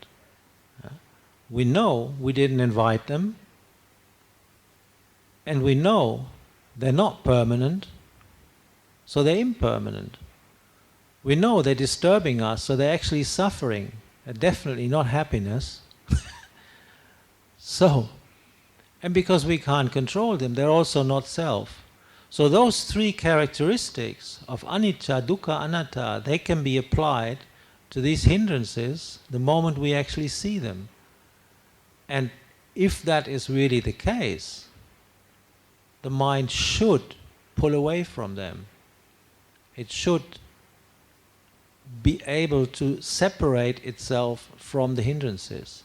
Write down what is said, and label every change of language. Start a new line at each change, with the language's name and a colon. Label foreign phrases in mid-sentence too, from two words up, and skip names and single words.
English: We know we didn't invite them, and we know they're not permanent, so they're impermanent. We know they're disturbing us, so they're actually suffering, definitely not happiness. So, and because we can't control them, they're also not self. So those three characteristics of
Pali: anicca, dukkha, anatta,
English: they can be applied to these hindrances the moment we actually see them. And if that is really the case, the mind should pull away from them. It should be able to separate itself from the hindrances.